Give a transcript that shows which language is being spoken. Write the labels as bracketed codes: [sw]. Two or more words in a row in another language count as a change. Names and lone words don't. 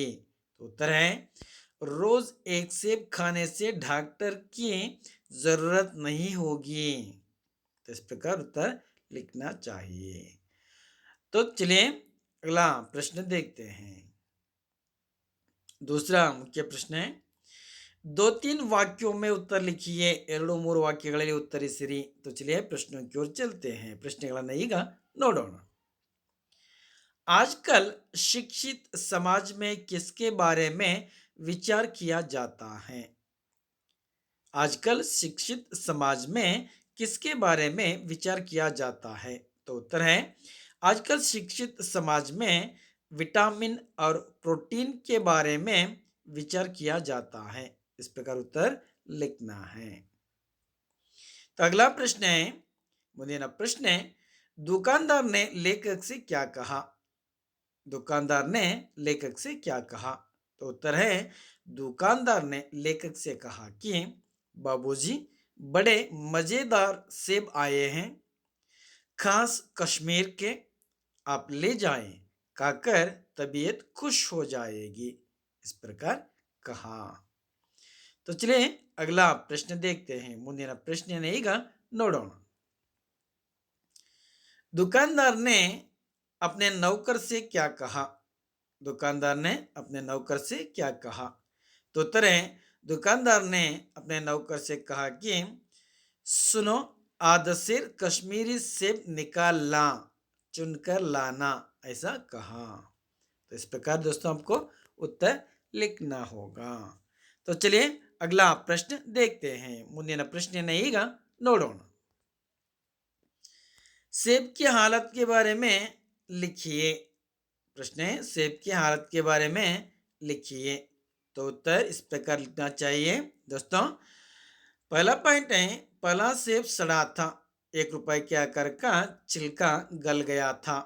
[hi] तो उत्तर है, रोज एक सेब खाने से डॉक्टर की जरूरत नहीं होगी। तो इस प्रकार उत्तर लिखना चाहिए। तो चलिए अगला प्रश्न देखते हैं। दूसरा मुख्य प्रश्न है, दो तीन वाक्यों में उत्तर लिखिए। [kn] ಎರಡು ಮೂರು ವಾಕ್ಯಗಳಲ್ಲಿ ಉತ್ತರಿಸಿರಿ। [hi] तो चलिए प्रश्नों की ओर चलते हैं। [kn] ಪ್ರಶ್ನೆಗಳನ್ನು ಈಗ ನೋಡೋಣ। [hi] आजकल शिक्षित समाज में किसके बारे में विचार किया जाता है? आजकल शिक्षित समाज में किसके बारे में विचार किया जाता है? तो उत्तर है, आजकल शिक्षित समाज में विटामिन और प्रोटीन के बारे में विचार किया जाता है। इस प्रकार उत्तर लिखना है। तो अगला प्रश्न है, [kn] ಮುಂದಿನ ಪ್ರಶ್ನೆ, [hi] दुकानदार ने लेखक से क्या कहा? दुकानदार ने लेखक से क्या कहा? तो उत्तर है, दुकानदार ने लेखक से कहा कि बाबूजी बड़े मजेदार सेब आए हैं, खास कश्मीर के, आप ले जाएं, खाकर तबीयत खुश हो जाएगी। इस प्रकार कहा। तो चलिए अगला प्रश्न देखते हैं। [kn] ಮುಂದಿನ ಪ್ರಶ್ನೆಯನ್ನು ಈಗ ನೋಡೋಣ। [hi] दुकानदार ने अपने नौकर से क्या कहा? दुकानदार ने अपने नौकर से क्या कहा? तो उत्तर है, दुकानदार ने अपने नौकर से कहा कि सुनो, आदसिर कश्मीरी सेब निकाल ला, चुनकर लाना। ऐसा कहा। तो इस प्रकार दोस्तों आपको उत्तर लिखना होगा। तो चलिए अगला प्रश्न देखते हैं। [kn] ಮುಂದಿನ ಪ್ರಶ್ನೆಯನ್ನು ಈಗ ನೋಡೋಣ। [hi] सेब की हालत के बारे में लिखिए। प्रश्न है सेब की हालत के बारे में लिखिए। तो उत्तर इस प्रकार लिखना चाहिए दोस्तों। पहला पॉइंट है, पहला सेब सड़ा था, 1 रुपए के आकार का छिलका गल गया था।